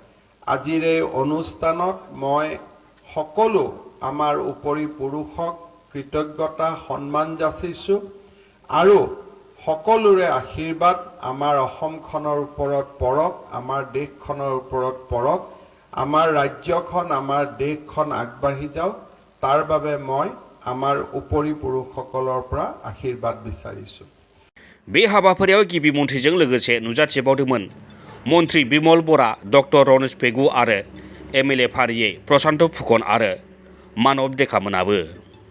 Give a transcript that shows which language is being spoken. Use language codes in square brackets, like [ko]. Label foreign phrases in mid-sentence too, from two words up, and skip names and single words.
[as] আজিৰ এই অনুষ্ঠানত মই সকলো আমাৰ উপৰি পুৰুষক কৃতজ্ঞতা সন্মান যাচিছোঁ আৰু সকলোৰে আশীৰ্বাদ আমাৰ অসমখনৰ ওপৰত পৰক, আমাৰ দেশখনৰ ওপৰত পৰক, আমাৰ ৰাজ্যখন আমাৰ দেশখন আগবাঢ়ি যাওক তাৰ বাবে মই আমাৰ উপৰি পুৰুষসকলৰ পৰা আশীৰ্বাদ বিচাৰিছোঁ। [brx] बे हाबाफारियाव गिबि मन्थ्रिजों लोगोसे नुजाथिबावदोंमोन मन्थ्रि बिमल बरा, डक्टर रनेश पेगु आरो एमएलए फारियै प्रशान्त फुकन आरो मानब डेकामोनाबो।